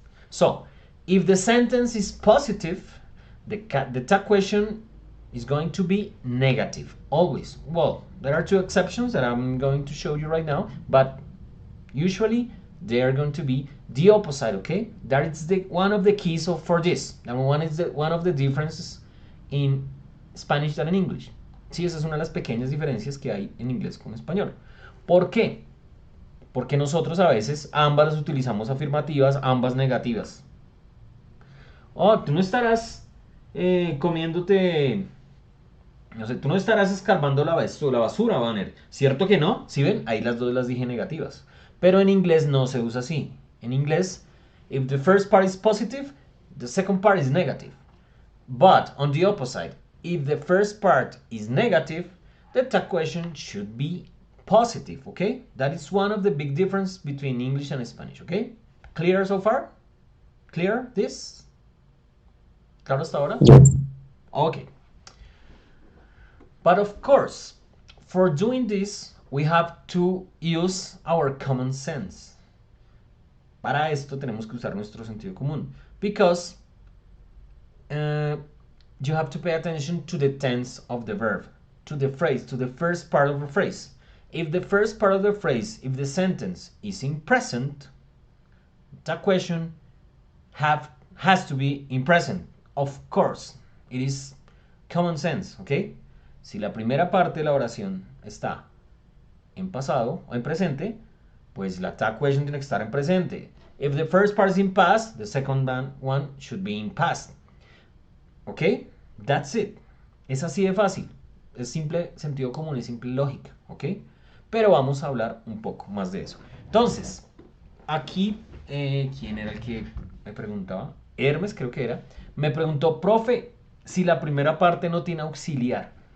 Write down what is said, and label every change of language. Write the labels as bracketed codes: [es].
[en] So, if the sentence is positive, the tag question is going to be negative, always. Well, there are two exceptions that I'm going to show you right now, but usually they are going to be the opposite, okay? That is one of the keys for this. That one is one of the differences in Spanish than in English. [es] Sí, esa es una de las pequeñas diferencias que hay en inglés con español. ¿Por qué? Porque nosotros a veces ambas las utilizamos afirmativas, ambas negativas. Oh, tú no estarás comiéndote... No sé, tú no estarás escarbando la basura, Banner. ¿Cierto que no? ¿Sí ven? Ahí las dos las dije negativas. Pero en inglés no se usa así. En inglés, [en] if the first part is positive, the second part is negative. But on the opposite, if the first part is negative, the tag question should be positive, okay? That is one of the big differences between English and Spanish, okay? Clear so far? Clear this? [es] ¿Claro hasta ahora? [en] Okay. But of course, for doing this, we have to use our common sense. [es] Para esto tenemos que usar nuestro sentido común. [en] Because you have to pay attention to the tense of the verb, to the phrase, to the first part of the phrase. If the first part of the phrase, if the sentence is in present, that question has to be in present. Of course, it is common sense, okay? [es] Si la primera parte de la oración está en pasado o en presente, pues la tag question tiene que estar en presente. [en] If the first part is in past, the second one should be in past. [es] ¿Ok? [en] That's it. [es] Es así de fácil. Es simple sentido común, es simple lógica. ¿Ok? Pero vamos a hablar un poco más de eso. Entonces, aquí, ¿quién era el que me preguntaba? Hermes, creo que era. Me preguntó, profe, si la primera parte no tiene auxiliar.